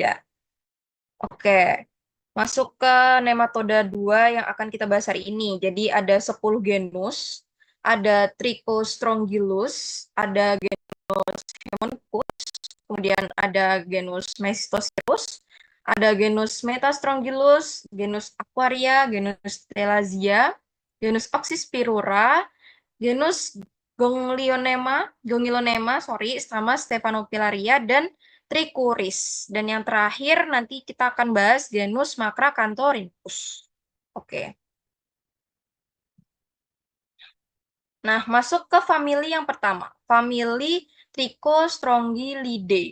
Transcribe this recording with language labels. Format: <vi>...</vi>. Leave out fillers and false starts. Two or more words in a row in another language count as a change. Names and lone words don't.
<id>Oke, masuk ke nematoda 2 yang akan kita bahas hari ini. Jadi ada 10 genus, ada Trichostrongylus, ada genus Hemoncus, kemudian ada genus Meistosirus, ada genus Metastrongylus, genus Aquaria, genus Thelazia, genus Oxyspirura, genus Gongilonema, sorry, sama Stephanopilaria dan Trichuris. Dan yang terakhir nanti kita akan bahas genus Macracanthorinchus. Oke. Nah, masuk ke famili yang pertama. Famili Trichostrongyllidae.</id>